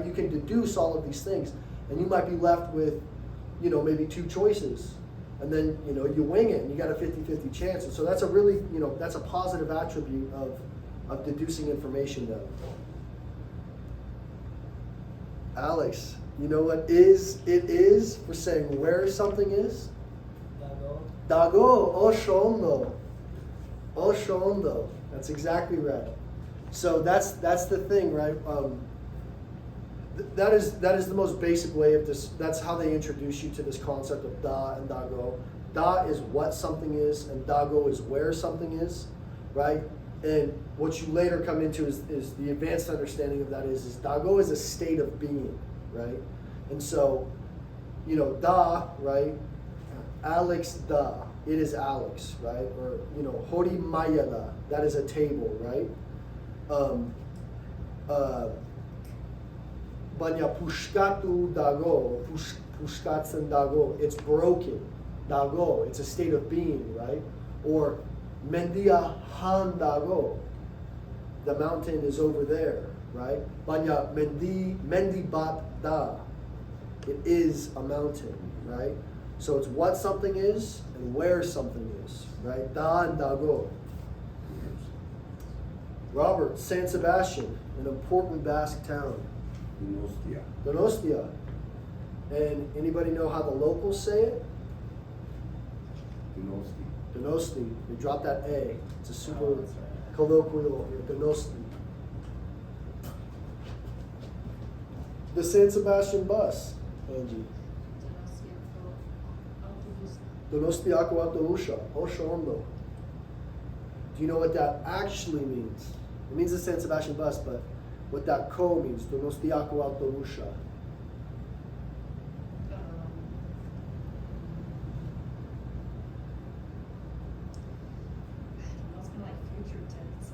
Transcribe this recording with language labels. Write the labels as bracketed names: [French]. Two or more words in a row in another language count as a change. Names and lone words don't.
[English] You can deduce all of these things, and you might be left with, maybe 2 choices, and then, you wing it, and you got a 50-50 chance. And so that's a really, that's a positive attribute of deducing information though. Alex, you know what it is for saying where something is? [Basque] Dago, oshondo. Oshondo. [English] That's exactly right. So that's the thing, right? That is the most basic way of this. That's how they introduce you to this concept of da and dago. Da is what something is, and dago is where something is, right? And what you later come into is the advanced understanding of that is dago is a state of being, right? And so, da, right? Alex da, it is Alex, right? Or, [Basque] hori mayada, [English] that is a table, right? [Basque] Banya pushkatu dago, pushkatsen dago, [English] it's broken, dago, it's a state of being, right? [Basque] Or mendia han dago, [English] the mountain is over there, right? [Basque] Banya mendi bat da, [English] it is a mountain, right? So it's what something is and where something is, right? Da and dago. Robert, San Sebastian, an important Basque town. Donostia. Donostia. And anybody know how the locals say it? Donosti. Donosti. They drop that A. It's a super Oh, that's right. colloquial here. Donosti. The San Sebastian bus, Angie. [Basque] Donostiako autobusha. Oshondo. [English] Do you know what that actually means? It means the San Sebastian bus, but what that ko means, [Basque] Donostiako autobusha. [English] It's kind of like future tense.